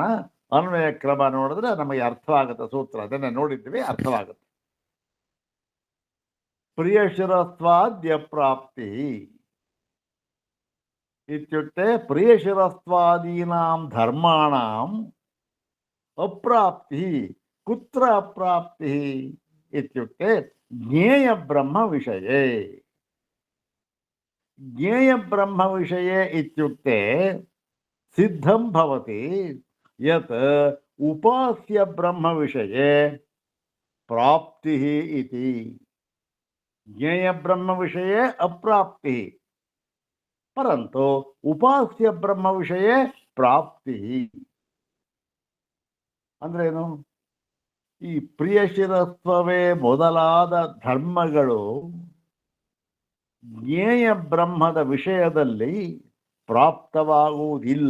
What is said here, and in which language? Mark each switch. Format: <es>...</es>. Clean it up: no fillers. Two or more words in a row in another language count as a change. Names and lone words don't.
<kn>ಅನ್ವಯ ಕ್ರಮ ನೋಡಿದ್ರೆ ನಮಗೆ ಅರ್ಥವಾಗುತ್ತೆ ಸೂತ್ರ, ಅದನ್ನೇ ನೋಡಿದ್ವಿ, ಅರ್ಥವಾಗುತ್ತೆ.</kn> <sa>ಪ್ರಿಯಶಿರಸ್ವಾದ್ಯ ಪ್ರಾಪ್ತಿ ಇತ್ಯುಕ್ತೆ ಪ್ರಿಯಶಿರಸ್ವಾದೀನಾಂ ಧರ್ಮಾಣಾಂ ಅಪ್ರಾಪ್ತಿ ಕುತ್ರ ಅಪ್ರಾಪ್ತಿ ಇತ್ಯುಕ್ತೆ ಜ್ಞೇಯ ಬ್ರಹ್ಮ ವಿಷಯೇ. ಜ್ಞೇಯ ಬ್ರಹ್ಮ ವಿಷಯೇ ಇತ್ಯುಕ್ತೆ ಸಿದ್ಧಂ ಭವತಿ ಯತ್ ಉಪಾಸ್ಯ ಬ್ರಹ್ಮ ವಿಷಯೇ ಪ್ರಾಪ್ತಿ ಇತಿ. ಜ್ಞೇಯ ಬ್ರಹ್ಮ ವಿಷಯೇ ಅಪ್ರಾಪ್ತಿ ಪರಂತು ಉಪಾಸ್ಯ ಬ್ರಹ್ಮ ವಿಷಯೇ ಪ್ರಾಪ್ತಿ.</sa> <kn>ಅಂದ್ರೇನು? ಈ ಪ್ರಿಯಶಿರತ್ವವೇ ಮೊದಲಾದ ಧರ್ಮಗಳು ಜ್ಞೇಯ ಬ್ರಹ್ಮದ ವಿಷಯದಲ್ಲಿ ಪ್ರಾಪ್ತವಾಗುವುದಿಲ್ಲ.</kn>